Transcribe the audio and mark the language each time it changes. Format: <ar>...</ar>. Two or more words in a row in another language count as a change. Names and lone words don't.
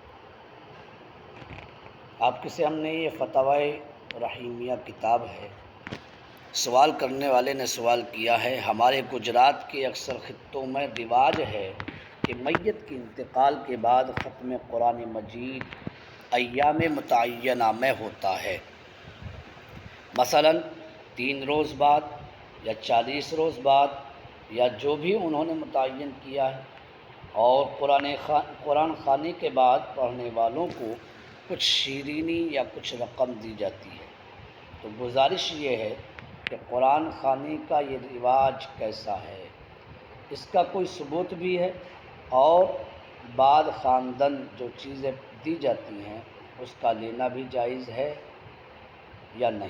<ur>آپ کے سامنے یہ فتاوی رحیمیہ کتاب ہے۔ سوال کرنے والے نے سوال کیا ہے، ہمارے گجرات کے اکثر خطوں میں رواج ہے کہ میت کے انتقال کے بعد ختم قرآن مجید ایام متعینہ میں ہوتا ہے، مثلاً 3 روز بعد یا 40 روز بعد یا جو بھی انہوں نے متعین کیا ہے، اور قرآن خوانی کے بعد پڑھنے والوں کو کچھ شیرینی یا کچھ رقم دی جاتی ہے۔ تو گزارش یہ ہے کہ قرآن خوانی کا یہ رواج کیسا ہے، اس کا کوئی ثبوت بھی ہے، اور بعد خواندن جو چیزیں دی جاتی ہیں اس کا لینا بھی جائز ہے یا نہیں۔</ur>